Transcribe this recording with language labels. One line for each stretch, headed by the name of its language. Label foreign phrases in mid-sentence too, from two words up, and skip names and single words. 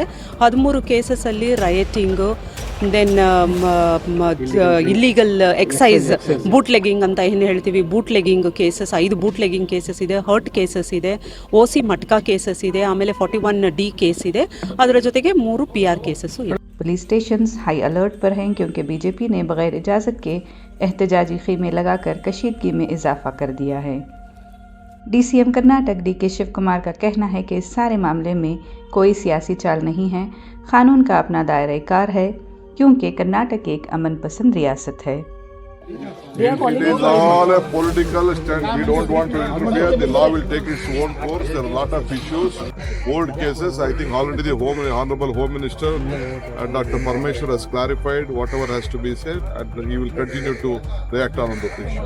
Kannada: 13 ಕೇಸಸ್ಸಲ್ಲಿ ರಯಟಿಂಗು,
English: then illegal excise,
Kannada: ಬೂಟ್ ಲೆಗಿಂಗ್ ಅಂತ ಏನು ಹೇಳ್ತೀವಿ,
English: bootlegging cases 5 bootlegging cases
Kannada: ಇದೆ,
English: hurt cases
Kannada: ಇದೆ, OC ಮಟ್ಕಾ ಕೇಸಸ್ ಇದೆ, ಆಮೇಲೆ 41D ಕೇಸ್ ಇದೆ. ಅದರ ಜೊತೆಗೆ 3 PR ಕೇಸಸ್ಸು ಇದೆ.
English: police stations high alert
Urdu: پر ہیں، کیونکہ بی جے پی نے بغیر اجازت کے احتجاجی خیمے لگا کر کشیدگی میں اضافہ کر دیا ہے. DCM کرناٹک DK شیو کمار کا کہنا ہے کہ اس سارے معاملے میں کوئی سیاسی چال نہیں ہے، قانون کا اپنا دائرہ کار ہے، کیونکہ کرناٹک ایک امن پسند ریاست ہے.
English: It is all a political stand. We don't want to interfere. The law will take its own course. There are a lot of issues, old cases. I think already the Honorable Home Minister, Dr. Parmeshwar, has clarified whatever has to be said, and he will continue to react on the issue.